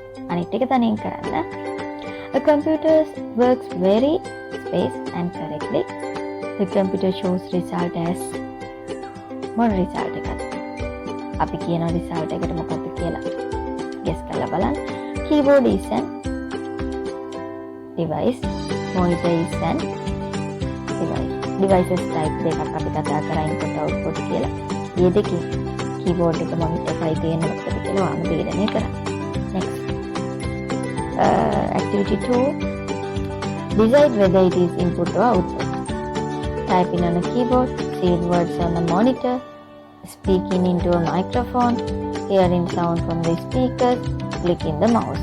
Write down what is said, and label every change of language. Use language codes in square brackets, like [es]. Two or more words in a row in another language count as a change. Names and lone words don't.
[si] අනිත් එක තනියෙන් කරන්න. [en] A computer works very space and correctly. The computer shows result as [si] මොන result එකක්ද? අපි කියන result එකට මොකක්ද කියලා guess කරලා බලන්න. [en] Keyboard is an device. Monitor is an device. Devices type [si] දෙකක් අපි කතා කරා [en] input output කියලා. [si] මේ දෙකේ keyboard එක monitor එකයි තියෙන මොකද කියලා ඔයාම තීරණය කරන්න. [en] Next. Activity 2. Decide whether it is input or output. Typing on a keyboard, seeing words on a monitor, speaking into a microphone, hearing sound from the speakers, clicking the mouse.